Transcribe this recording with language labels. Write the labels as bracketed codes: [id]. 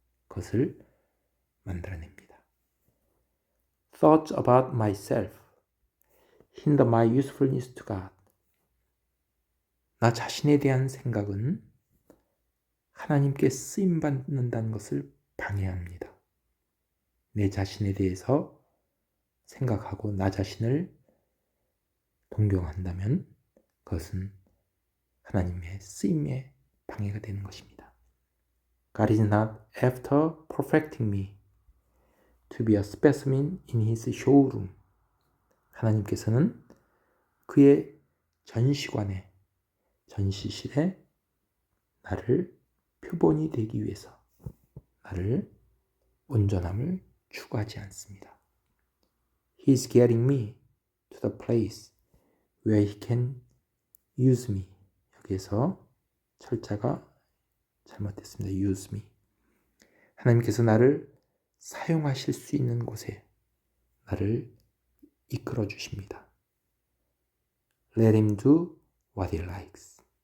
[ko] 그것을 만들어냅니다. [en] Thoughts about myself hinder my usefulness to God. [ko] 나 자신에 대한 생각은 하나님께 쓰임받는다는 것을 방해합니다. 내 자신에 대해서 생각하고 나 자신을 동경한다면 그것은 하나님의 쓰임에 방해가 되는 것입니다. [en] God is not after perfecting me to be a specimen in his showroom. [ko] 하나님께서는 그의 전시관에, 전시실에 나를 표본이 되기 위해서 나를 온전함을 추구하지 않습니다. [en] He is getting me to the place where he can use me. [ko] 여기에서 철자가 잘못됐습니다. [en] use me. [ko] 하나님께서 나를 사용하실 수 있는 곳에 나를 이끌어 주십니다. [en] Let him do what he likes.